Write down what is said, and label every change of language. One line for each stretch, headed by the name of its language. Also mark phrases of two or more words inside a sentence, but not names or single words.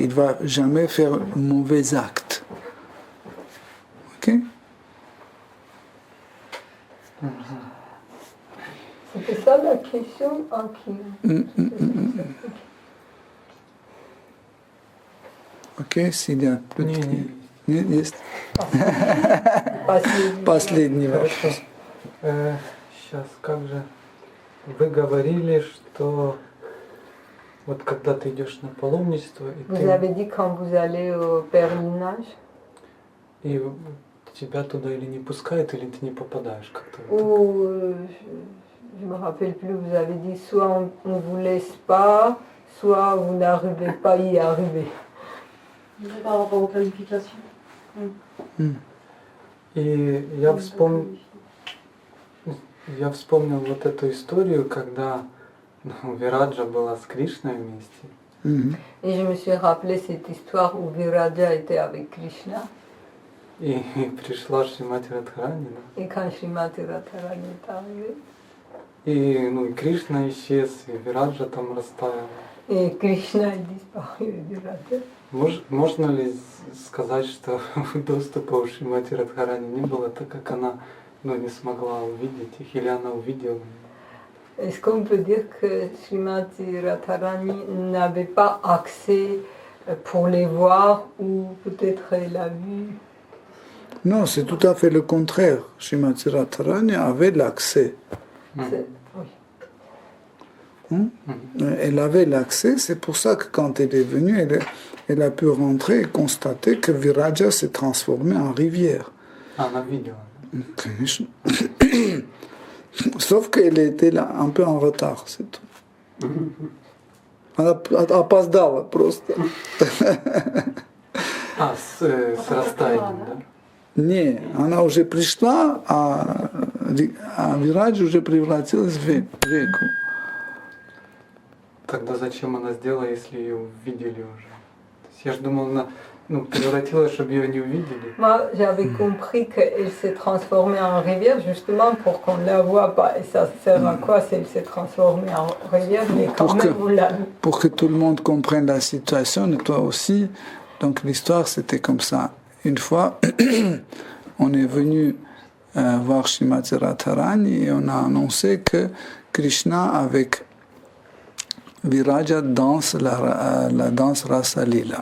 French: Il ne va jamais faire un mauvais acte. Ok? C'était ça la question en qui? Ok, s'il y a plus de...
Russian: Есть? Последний вопрос. Сейчас, как же... Вы говорили, что вот когда ты идешь на паломничество,
French: Vous avez dit quand vous allez au pèlerinage,
Russian: и тебя туда или не пускают, или ты не попадаешь как-то.
French: Ou je me rappelle plus, vous avez dit soit on vous laisse pas, soit vous n'arrivez pas à y arriver. Par rapport aux qualifications.
Russian: И я вспомнил вот эту историю, когда Вираджа была с Кришной вместе.
French: Et je me suis rappelé cette histoire où Viraja était avec Krishna.
Russian: И пришла Шримати Радхарани.
French: Et quand Shrimati Radharani est arrivée,
Russian: И, ну, и Кришна исчез, и Вираджа там растаял.
French: Et Krishna est disparu du Radha.
Russian: Можно ли сказать, что доступа у Шримати Радхарани не было, так как она не смогла увидеть их, или она увидела?
French: Est-ce qu'on peut dire que Srimati Radharani n'avait pas accès pour les voir ou peut-être elle a vu? Non, c'est tout à fait le contraire. Srimati Radharani avait l'accès. Elle avait l'accès, c'est pour ça que quand elle est venue, elle a pu rentrer et constater que Viraja s'est transformé en rivière.
Russian: Она видела.
French: Sauf qu'elle était là un peu en retard, c'est tout.
Russian: Она опоздала просто. С растаянием, да? Не, она уже пришла, а Вираджа уже превратилась в реку. Тогда зачем она сделала, если ее увидели уже? То есть я же думал, она превратилась, чтобы ее не увидели.
French: Moi, j'avais compris qu'elle s'est transformée en rivière justement pour qu'on ne la voit pas. Et ça sert à quoi si elle s'est transformée en rivière, mais quand même on l'a vu. Pour que tout le monde comprenne la situation, et toi aussi. Donc l'histoire, c'était comme ça. Une fois, on est venu voir Srimati Radharani et on a annoncé que Krishna avec Viraja danse la danse Rasa Lila.